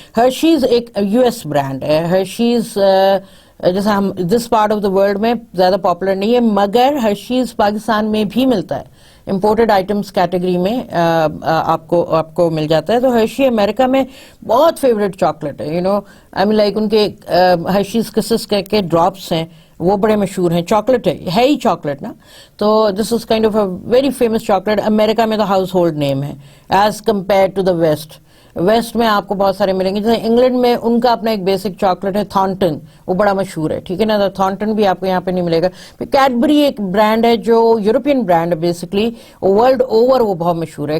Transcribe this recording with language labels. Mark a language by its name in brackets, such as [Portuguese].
[Urdu] Hershey's ایک U S brand ہے. Hershey's جیسے ہم [English] this part of the world [Urdu] میں زیادہ پاپولر نہیں ہے, مگر ہرشیز پاکستان میں بھی ملتا ہے, امپورٹڈ آئٹمس کیٹیگری میں آپ کو مل جاتا ہے. تو ہرشی امریکہ میں بہت فیوریٹ چاکلیٹ ہے. [English] I mean like [Urdu] ان کے ہرشیز کسز کے ڈراپس ہیں, وہ بڑے مشہور ہیں. چاکلیٹ ہے ہی چاکلیٹ نا, تو [English] This is kind of a very famous chocolate. [Urdu] امریکہ میں تو ہاؤس ہولڈ نیم ہے [English] as compare to the west [Urdu] میں آپ کو بہت سارے ملیں گے. جیسے انگلینڈ میں ان کا اپنا ایک بیسک چاکلیٹ ہے تھارنٹن, وہ بڑا مشہور ہے. ٹھیک ہے نا. تھارنٹن بھی آپ کو یہاں پہ نہیں ملے گا. کیڈبری ایک برانڈ ہے جو یورپین برانڈ ہے, [English] basically world over [Urdu] وہ بہت مشہور ہے.